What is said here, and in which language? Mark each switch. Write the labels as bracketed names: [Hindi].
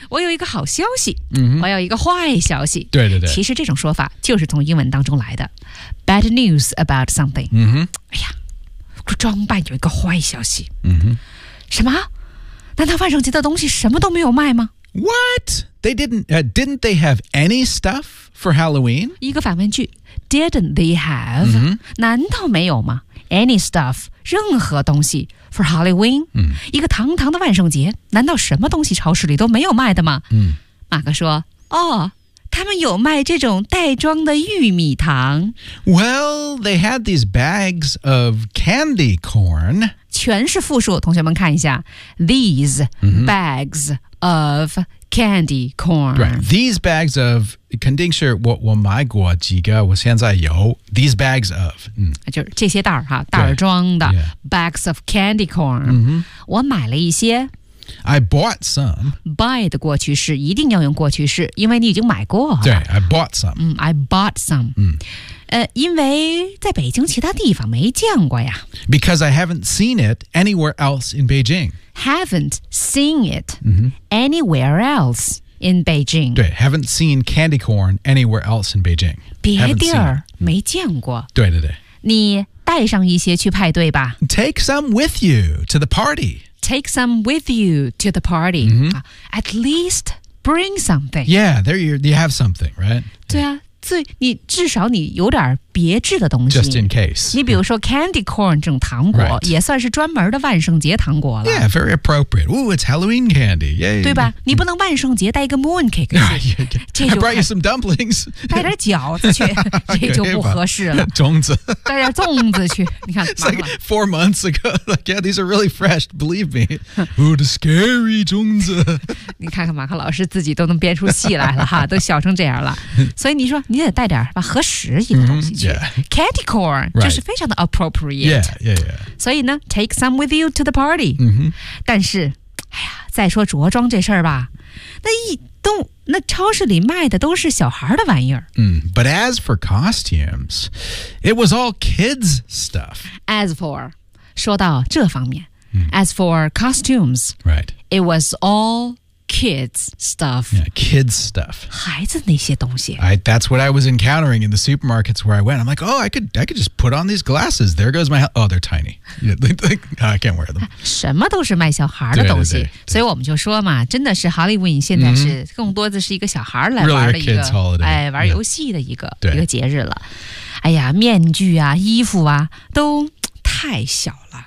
[Chinese] 我有一个好消息。我有一个坏消息。对对对。其实这种说法就是从英文当中来的。 [English] Bad news about something. [Chinese] 哎呀，装扮有一个坏消息。什么？难道万圣节的东西什么都没有卖吗？ [English] What? They didn't they have any stuff for Halloween? [Chinese] 一个反问句 [English] Didn't they have? [Chinese] 难道没有吗 [English] Any stuff, [Chinese] 任何东西 for Halloween? 一个堂堂的万圣节难道什么东西超市里都没有卖的吗马克说哦他们有卖这种袋装的玉米糖 [English] Well, they had these bags of candy corn [Chinese] 全是复数同学们看一下 [English] These bags of candy corn Right, these bags of [Chinese] 肯定是我买过几个我现在有 [English] These bags of [Chinese] 就是这些袋儿哈袋装的 [English] Bags of candy corn [Chinese] 我买了一些 [English] I bought some. [Chinese] Buy 的过去式一定要用过去式，因为你已经买过。 [English] 对 ，I bought some. I bought some. [Chinese] 因为在北京其他地方没见过呀。 [English] Because I haven't seen it anywhere else in Beijing. Haven't seen it anywhere else. in Beijing. 对 haven't seen candy corn anywhere else in Beijing. [Chinese] 别地儿没见过。对对对。你带上一些去派对吧。 [English] Take some with you to the party. Take some with you to the party.、 Mm-hmm. At least bring something. Yeah, there you have something, right? [Chinese] 对啊。所以你至少你有点别致的东西 [English] Just in case [Chinese] 你比如说 candy corn 这种糖果、 [English] right. [Chinese] 也算是专门的万圣节糖果了 [English] Yeah, very appropriate Ooh, it's Halloween candy、Yay. [Chinese] 对吧你不能万圣节带一个 moon cake [English] 去 I brought you some dumplings [Chinese] 带点饺子去这就不合适了粽子带点粽子去你看 [English] It's like 4 months ago Like, yeah, these are really fresh, believe me Ooh, the scary 粽子 [Chinese] 你看看马克老师自己都能编出戏来了哈，都笑成这样了所以你说你也带点吧合时宜的东西去、 mm-hmm, yeah. [English] Candy corn、 right. [Chinese] 就是非常的 appropriate [English] yeah, yeah, yeah. [Chinese] 所以呢 [English] Take some with you to the party、 mm-hmm. [Chinese] 但是哎呀，再说着装这事儿吧那一动那超市里卖的都是小孩的玩意儿、 [English] mm, But as for costumes It was all kids stuff As for [Chinese] 说到这方面、 [English] mm. As for costumes、 right. It was allKids stuff. Yeah, kids stuff. [Chinese] 孩子那些东西 [English] That's what I was encountering in the supermarkets where I went. I'm like, oh, I could just put on these glasses. There goes my... Oh, they're tiny. I can't wear them. [Chinese] 什么都是卖小孩的东西。所以我们就说嘛，真的是 Halloween 现在是更多的是一个小孩来玩的一个 [English] really a kids holiday. [Chinese] 玩游戏的一个节日了。哎呀，面具啊，衣服啊，都太小了。